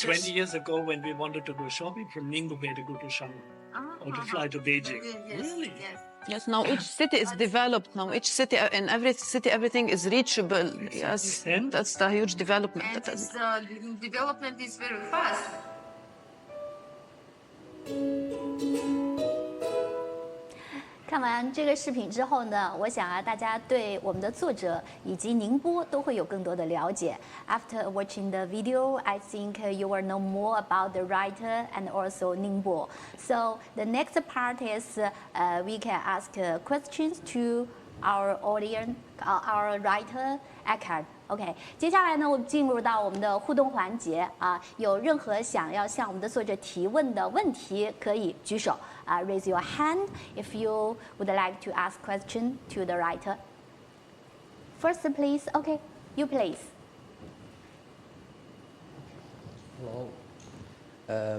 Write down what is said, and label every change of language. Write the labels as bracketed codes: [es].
[en] 20 years ago, when we wanted to go shopping from Ningbo, we had to go to Shanghai or to fly to Beijing. Yes, Really? yes. Yes, now each city is developed. Now each city, in every city, everything is reachable. Yes, that's the huge development. And the development is very fast. [zh] 看完这个视频之后呢，我想大家对我们的作者以及宁波都会有更多的了解。 [en] After watching the video, I think you will know more about the writer and also Ningbo. So the next part is we can ask questions to our audience, our writer Eckhard. [zh] OK， 接下来呢，我们进入到我们的互动环节啊。有任何想要向我们的作者提问的问题，可以举手啊 ， [en] raise your hand if you would like to ask question to the writer. First, please. OK, you please. Hello.